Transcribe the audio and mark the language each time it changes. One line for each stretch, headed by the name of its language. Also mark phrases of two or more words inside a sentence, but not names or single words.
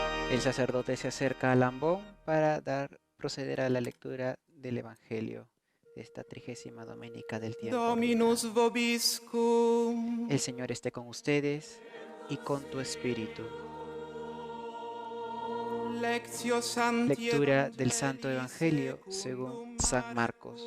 Spanish: El sacerdote se acerca al ambón para proceder a la lectura del Evangelio de esta 30ª domenica del tiempo ordinario.
Latin: Dominus vobiscum.
Spanish: El Señor esté con ustedes y con tu espíritu.
Latin: Lectio Sancti
Spanish: Lectura del Santo
Latin: Evangelii
Spanish: Evangelio según San Marcos.